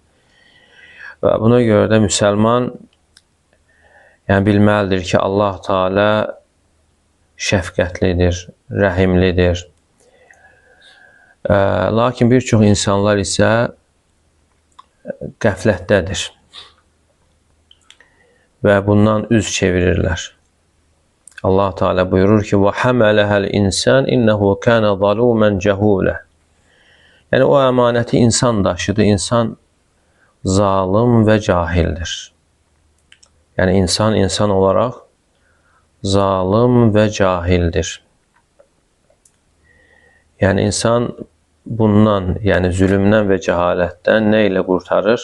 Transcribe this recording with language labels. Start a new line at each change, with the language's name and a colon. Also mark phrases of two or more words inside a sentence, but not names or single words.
Azerbaijani: Və buna görə də müsəlman bilməlidir ki, Allah Teala şəfqətlidir, rəhimlidir. Lakin bir çox insanlar isə qəflətdədir və bundan üz çevirirlər. Allah Teala buyurur ki,
Arabic: وَحَمَلَهَا الْاِنْسَانِ اِنَّهُ كَانَ ظَلُومًا جَهُولًا.
Azerbaijani: Yəni, o əmanəti insan daşıdı, insan zalim və cahildir. Yəni, insan olaraq zalim və cahildir. Yəni, insan bundan, yəni zülümdən və cəhalətdən nə ilə qurtarır?